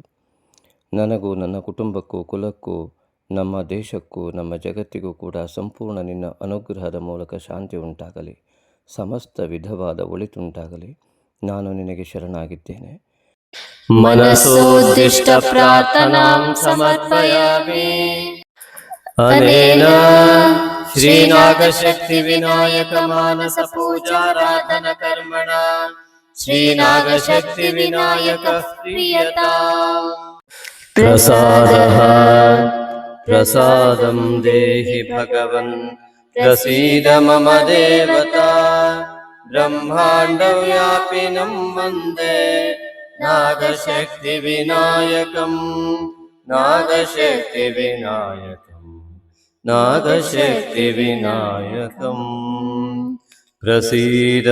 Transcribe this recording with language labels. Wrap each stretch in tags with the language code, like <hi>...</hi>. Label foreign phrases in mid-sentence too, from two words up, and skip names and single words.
<kn>ನನಗೂ ನನ್ನ ಕುಟುಂಬಕ್ಕೂ ಕುಲಕ್ಕೂ ನಮ್ಮ ದೇಶಕ್ಕೂ ನಮ್ಮ ಜಗತ್ತಿಗೂ ಕೂಡ ಸಂಪೂರ್ಣ ನಿನ್ನ ಅನುಗ್ರಹದ ಮೂಲಕ ಶಾಂತಿ ಉಂಟಾಗಲಿ, ಸಮಸ್ತ ವಿಧವಾದ ಒಳಿತುಂಟಾಗಲಿ. ನಾನು ನಿನಗೆ ಶರಣಾಗಿದ್ದೇನೆ.</kn> <sa>ಮನಸೋದ್ದಿಷ್ಟ ಪ್ರಾರ್ಥನಾಂ ಸಮರ್ಪಯಾಮಿ. ಅನೇನ श्रीनागशक्तिविनायक मानस पूजाराधन कर्मण श्रीनागशक्तिविनायक प्रीयता प्रसादः प्रसादं देहि भगवन् प्रसीद मम देवता ब्रह्माण्डव्यापिनं वन्दे नागशक्तिविनायकं नागशक्तिविनायकं नागशक्तिविनायकं प्रसीद</sa>